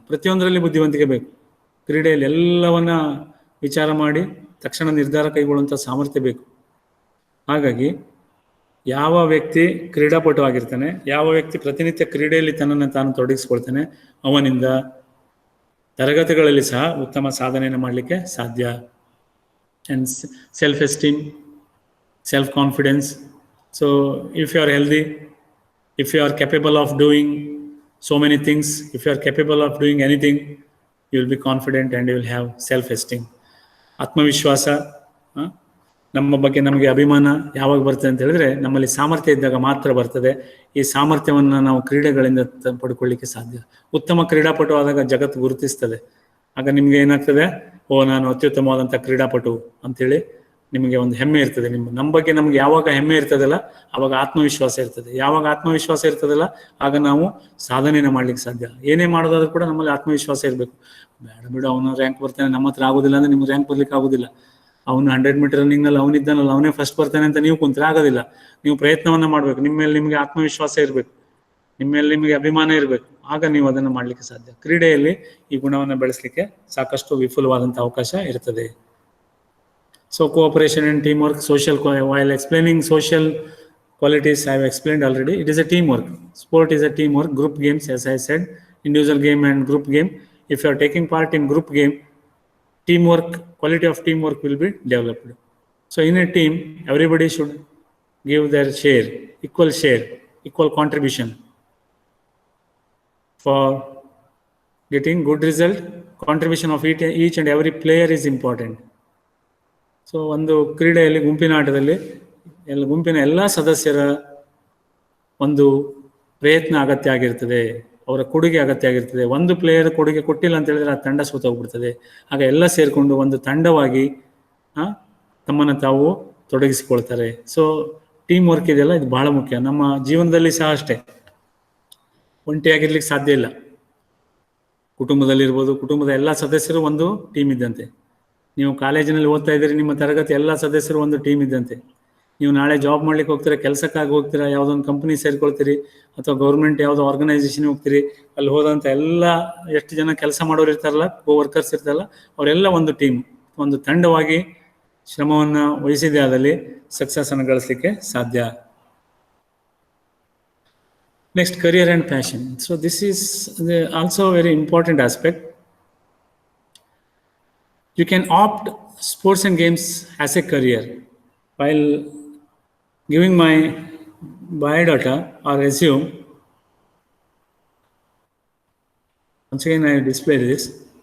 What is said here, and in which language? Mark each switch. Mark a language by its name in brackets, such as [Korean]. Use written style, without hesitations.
[Kannada] ಪ್ರತಿಯೊಂದರಲ್ಲಿ ಬುದ್ಧಿವಂತಿಕೆ ಬೇಕು. ಕ್ರೀಡೆಯಲ್ಲಿ ಎಲ್ಲವನ್ನ ವಿಚಾರ ಮಾಡಿ ತಕ್ಷಣ ನಿರ್ಧಾರ ಕೈಗೊಳ್ಳುವಂಥ ಸಾಮರ್ಥ್ಯ ಬೇಕು. ಹಾಗಾಗಿ ಯಾವ ವ್ಯಕ್ತಿ ಕ್ರೀಡಾಪಟು ಆಗಿರ್ತಾನೆ, ಯಾವ ವ್ಯಕ್ತಿ ಪ್ರತಿನಿತ್ಯ ಕ್ರೀಡೆಯಲ್ಲಿ ತನ್ನನ್ನು ತಾನು ತೊಡಗಿಸ್ಕೊಳ್ತಾನೆ, ಅವನಿಂದ ತರಗತಿಗಳಲ್ಲಿ ಸಹ ಉತ್ತಮ ಸಾಧನೆಯನ್ನು ಮಾಡಲಿಕ್ಕೆ ಸಾಧ್ಯ. [English] And self esteem, self confidence. So if you are healthy, if you are capable of doing so many things, if you are capable of doing anything, you will be confident and you will have self-esteem. [Kannada] ಆತ್ಮವಿಶ್ವಾಸ, ನಮ್ಮ ಬಗ್ಗೆ ನಮಗೆ ಅಭಿಮಾನ ಯಾವಾಗ ಬರ್ತದೆ ಅಂತ ಹೇಳಿದ್ರೆ ನಮ್ಮಲ್ಲಿ ಸಾಮರ್ಥ್ಯ ಇದ್ದಾಗ ಮಾತ್ರ ಬರ್ತದೆ. ಈ ಸಾಮರ್ಥ್ಯವನ್ನು ನಾವು ಕ್ರೀಡೆಗಳಿಂದ ಪಡ್ಕೊಳ್ಳಿಕ್ಕೆ ಸಾಧ್ಯ. ಉತ್ತಮ ಕ್ರೀಡಾಪಟು ಆದಾಗ ಜಗತ್ತು ಗುರುತಿಸ್ತದೆ. ಆಗ ನಿಮ್ಗೆ ಏನಾಗ್ತದೆ, ನಾನು ಅತ್ಯುತ್ತಮವಾದಂಥ ಕ್ರೀಡಾಪಟು ಅಂತೇಳಿ ನಿಮಗೆ ಒಂದು ಹೆಮ್ಮೆ ಇರ್ತದೆ. ನಮ್ಮ ಬಗ್ಗೆ ನಮ್ಗೆ ಯಾವಾಗ ಹೆಮ್ಮೆ ಇರ್ತದಲ್ಲ ಆವಾಗ ಆತ್ಮವಿಶ್ವಾಸ ಇರ್ತದೆ. ಯಾವಾಗ ಆತ್ಮವಿಶ್ವಾಸ ಇರ್ತದಲ್ಲ ಆಗ ನಾವು ಸಾಧನೆಯನ್ನು ಮಾಡ್ಲಿಕ್ಕೆ ಸಾಧ್ಯ. ಏನೇ ಮಾಡೋದಾದ್ರೂ ಕೂಡ ನಮ್ಮಲ್ಲಿ ಆತ್ಮವಿಶ್ವಾಸ ಇರಬೇಕು. ಬೇಡ ಬಿಡು, ಅವನು ರ್ಯಾಂಕ್ ಬರ್ತಾನೆ, ನಮ್ಮ ಹತ್ರ ಆಗೋದಿಲ್ಲ ಅಂದ್ರೆ ನಿಮ್ಗೆ ರ್ಯಾಂಕ್ ಬರ್ಲಿಕ್ಕೆ ಆಗೋದಿಲ್ಲ. ಅವನು 100 ಮೀಟರ್ ರನ್ನಿಂಗ್ನಲ್ಲಿ ಅವನಿದ್ದಾನಲ್ಲ, ಅವನೇ ಫಸ್ಟ್ ಬರ್ತಾನೆ ಅಂತ ನೀವು ಕುಂತ್ರೆ ಆಗೋದಿಲ್ಲ. ನೀವು ಪ್ರಯತ್ನವನ್ನ ಮಾಡ್ಬೇಕು. ನಿಮ್ಮ ಮೇಲೆ ನಿಮಗೆ ಆತ್ಮವಿಶ್ವಾಸ ಇರಬೇಕು, ನಿಮ್ಮ ಮೇಲೆ ನಿಮಗೆ ಅಭಿಮಾನ ಇರಬೇಕು. ಆಗ ನೀವು ಅದನ್ನು ಮಾಡ್ಲಿಕ್ಕೆ ಸಾಧ್ಯ. ಕ್ರೀಡೆಯಲ್ಲಿ ಈ ಗುಣವನ್ನು ಬೆಳೆಸಲಿಕ್ಕೆ ಸಾಕಷ್ಟು ವಿಪುಲವಾದಂಥ ಅವಕಾಶ ಇರ್ತದೆ. [English] So cooperation and teamwork, while explaining social qualities I have explained already, it is a teamwork. Sport is a teamwork. Group games, as I said, individual game and group game. If you are taking part in group game, teamwork, quality of teamwork will be developed. So in a team, everybody should give their share, equal contribution for getting good result. Contribution of each and every player is important. [Kannada] So ಒಂದು ಕ್ರೀಡೆಯಲ್ಲಿ, ಗುಂಪಿನ ಆಟದಲ್ಲಿ ಗುಂಪಿನ ಎಲ್ಲ ಸದಸ್ಯರ ಒಂದು ಪ್ರಯತ್ನ ಅಗತ್ಯ ಆಗಿರ್ತದೆ, ಅವರ ಕೊಡುಗೆ ಅಗತ್ಯ ಆಗಿರ್ತದೆ. ಒಂದು ಪ್ಲೇಯರ್ ಕೊಡುಗೆ ಕೊಟ್ಟಿಲ್ಲ ಅಂತ ಹೇಳಿದ್ರೆ ಆ ತಂಡ ಸೋತೋಗ್ಬಿಡ್ತದೆ. ಆಗ ಎಲ್ಲ ಸೇರಿಕೊಂಡು ಒಂದು ತಂಡವಾಗಿ ತಮ್ಮನ್ನು ತಾವು ತೊಡಗಿಸಿಕೊಳ್ತಾರೆ. ಸೊ ಟೀಮ್ ವರ್ಕ್ ಇದೆಯಲ್ಲ, ಇದು ಬಹಳ ಮುಖ್ಯ. ನಮ್ಮ ಜೀವನದಲ್ಲಿ ಸಹ ಅಷ್ಟೇ, ಒಂಟಿಯಾಗಿರ್ಲಿಕ್ಕೆ ಸಾಧ್ಯ ಇಲ್ಲ. ಕುಟುಂಬದಲ್ಲಿರ್ಬೋದು, ಕುಟುಂಬದ ಎಲ್ಲ ಸದಸ್ಯರು ಒಂದು ಟೀಮ್ ಇದ್ದಂತೆ. ನೀವು ಕಾಲೇಜಿನಲ್ಲಿ ಓದ್ತಾ ಇದ್ದೀರಿ, ನಿಮ್ಮ ತರಗತಿ ಎಲ್ಲ ಸದಸ್ಯರು ಒಂದು ಟೀಮ್ ಇದ್ದಂತೆ. ನೀವು ನಾಳೆ ಜಾಬ್ ಮಾಡ್ಲಿಕ್ಕೆ ಹೋಗ್ತೀರಾ, ಕೆಲಸಕ್ಕಾಗಿ ಹೋಗ್ತೀರಾ, ಯಾವುದೊಂದು ಕಂಪನಿ ಸೇರ್ಕೊಳ್ತೀರಿ ಅಥವಾ ಗೌರ್ಮೆಂಟ್ ಯಾವುದೋ ಆರ್ಗನೈಸೇಷನ್ ಹೋಗ್ತೀರಿ, ಅಲ್ಲಿ ಹೋದಂಥ ಎಲ್ಲ ಎಷ್ಟು ಜನ ಕೆಲಸ ಮಾಡೋರು ಇರ್ತಾರಲ್ಲ, ವರ್ಕರ್ಸ್ ಇರ್ತಾರಲ್ಲ, ಅವರೆಲ್ಲ ಒಂದು ಟೀಮ್, ಒಂದು ತಂಡವಾಗಿ ಶ್ರಮವನ್ನು ವಹಿಸಿದೆ ಆದಲ್ಲಿ ಸಕ್ಸಸ್ ಅನ್ನು ಗಳಿಸಲಿಕ್ಕೆ ಸಾಧ್ಯ. [English] Next, career and passion. So this is also a very important aspect. You can opt sports and games as a career. While giving my biodata or resume, once again I display this.